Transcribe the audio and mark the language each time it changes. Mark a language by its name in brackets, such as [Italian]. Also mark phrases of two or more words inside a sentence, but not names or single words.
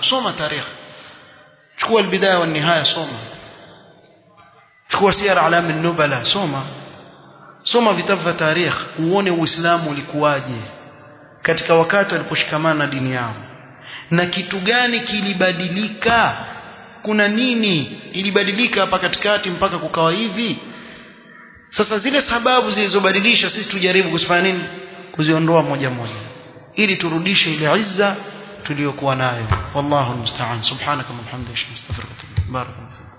[Swahili] Soma tarehe, chukua albidaya wa nihaya, chukua siyar alam an-nubala, soma vitabu vya tarehe, uone Uislamu ulikuwaje katika wakati waliposhikamana na dini yao, na kitu gani kilibadilika, kuna nini ilibadilika hapa katikati mpaka kukawa hivi. Sasa zile sababu zilizobadilisha, sisi tujaribu kusifanya nini, kuziondoa moja moja, ili turudishe ile izza tuliyokuwa nayo. [Arabic] والله المستعان. سبحانك وبحمدك، أستغفرك وأتوب إليك. Barakallahu.